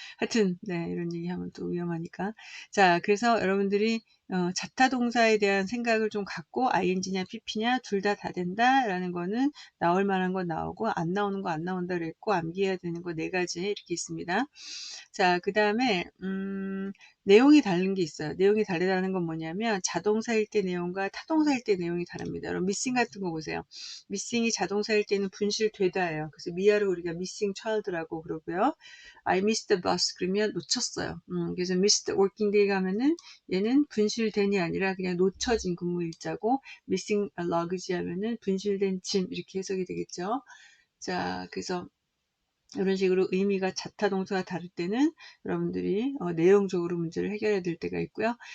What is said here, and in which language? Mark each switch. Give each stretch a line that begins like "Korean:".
Korean: 하여튼, 네, 이런 얘기하면 또 위험하니까. 자, 그래서 여러분들이 자타 동사에 대한 생각을 좀 갖고 ing냐 pp냐 둘 다 된다라는 거는 나올 만한 건 나오고 안 나오는 거 안 나온다 그랬고 암기해야 되는 거 네 가지 이렇게 있습니다. 자, 그 다음에 내용이 다른 게 있어요. 내용이 다르다는 건 뭐냐면 자동사일 때 내용과 타동사일 때 내용이 다릅니다. 여러분 missing 같은 거 보세요. missing이 자동사일 때는 분실되다예요. 그래서 미아를 우리가
English: missing child
Korean: 라고 그러고요.
English: I missed the bus
Korean: 그러면 놓쳤어요. 그래서
English: missed working day
Korean: 가면은 얘는 분실된이 아니라 그냥 놓쳐진 근무일자고
English: missing luggage
Korean: 하면은 분실된 짐 이렇게 해석이 되겠죠. 자, 그래서 이런 식으로 의미가 자타 동사가 다를 때는 여러분들이 내용적으로 문제를 해결해야 될 때가 있고요.